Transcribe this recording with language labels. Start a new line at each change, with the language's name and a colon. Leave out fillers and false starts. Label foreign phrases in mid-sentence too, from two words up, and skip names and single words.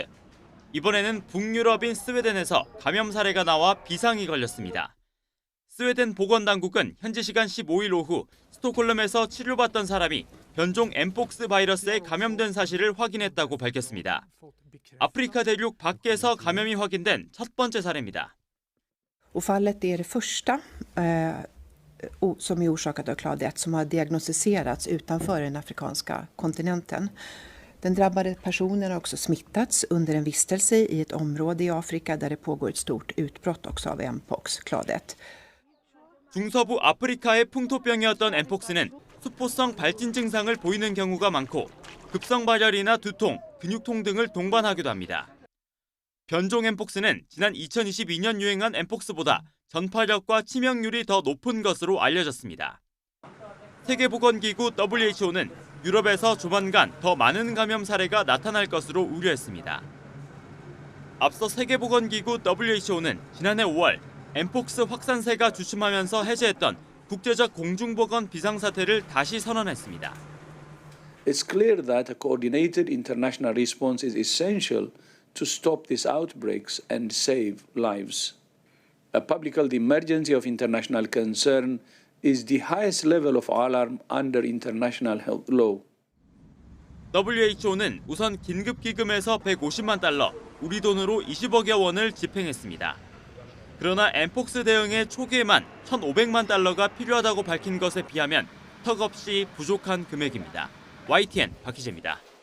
Korean: 이번에는 북유럽인 스웨덴에서 감염 사례가 나와 비상이 걸렸습니다. 스웨덴 보건당국은 현지 시간 15일 오후 스톡홀름에서 치료받던 사람이 변종 엠폭스 바이러스에 감염된 사실을 확인했다고 밝혔습니다. 아프리카 대륙 밖에서 감염이 확인된 첫 번째 사례입니다.
Swedish: Fallet är det första som är orsakat av clade 1 som har diagnostiserats utanför den afrikanska kontinenten. Den drabbade personen har också smittats under en vistelse i ett område i Afrika där det pågår ett stort utbrott också av mpox, clade 1.
Korean: 중서부 아프리카의 풍토병이었던 엠폭스는 수포성 발진 증상을 보이는 경우가 많고 급성 발열이나 두통, 근육통 등을 동반하기도 합니다. 변종 엠폭스는 지난 2022년 유행한 엠폭스보다 전파력과 치명률이 더 높은 것으로 알려졌습니다. 세계보건기구 WHO는 유럽에서 조만간 더 많은 감염 사례가 나타날 것으로 우려했습니다. 앞서 세계보건기구 WHO는 지난해 5월 엠폭스 확산세가 주춤하면서 해제했던 국제적 공중보건 비상사태를 다시 선언했습니다.
English: It's clear that a coordinated international response is essential to stop these outbreaks and save lives. A public health emergency of international concern is the highest level of alarm under international health law.
Korean: WHO는 우선 긴급기금에서 150만 달러, 우리 돈으로 20억여 원을 집행했습니다. 그러나 엠폭스 대응에 초기에만 1,500만 달러가 필요하다고 밝힌 것에 비하면 턱없이 부족한 금액입니다. YTN 박희재입니다.